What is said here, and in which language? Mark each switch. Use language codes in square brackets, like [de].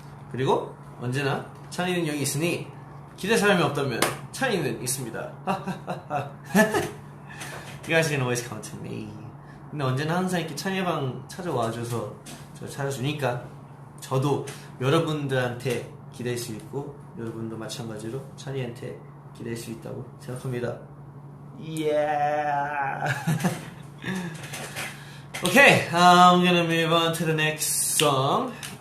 [ko] 그리고 언제나 찬이는 여기 있으니 기대 사람이 없다면 찬이는 있습니다. [en] You guys can always count on me. [ko] 근데 언제나 항상 이렇게 찬이 방 찾아와줘서 저 찾아주니까 저도 여러분들한테 기댈 수 있고 여러분도 마찬가지로 찬이한테 기댈 수 있다고 생각합니다. [en] Yeah. Okay, I'm gonna move on to the next song.